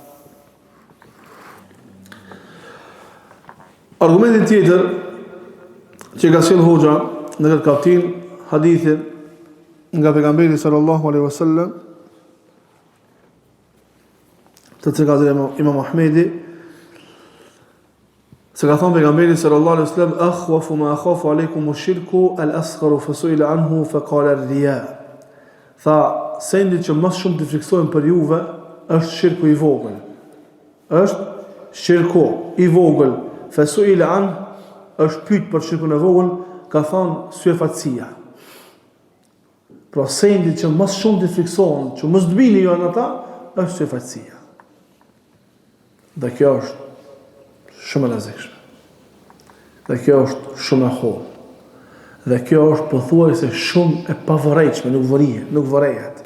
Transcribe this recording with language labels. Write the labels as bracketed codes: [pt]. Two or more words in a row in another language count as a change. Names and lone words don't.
[sq] Argumentin tjetër që ka sjell hoxha në këtë kapitull, hadithin nga pejgamberi [ar] صلى الله عليه وسلم, [sq] të cilën Imam Ahmedi, se ka thonë pejgamberi [ar] صلى الله عليه وسلم, أخوف ما أخاف عليكم الشرك الأصغر فسئل عنه فقال الرياء. [sq] Tha, sendi që më shumë të friksohen për juve është shirku i vogël. Është shirku i vogël. [ar] فسئل عن [sq] është pyet për shirkun e vogël, ka thonë syfatësia. Pra sendi që më shumë të friksohen, që mos të bini jo në ata, është syfatësia. Dhe kjo është shumë e rrezikshme. Dhe kjo është shumë e hollë. Dhe kjo është pothuajse shumë e pavorrejtshme, nuk vërehet.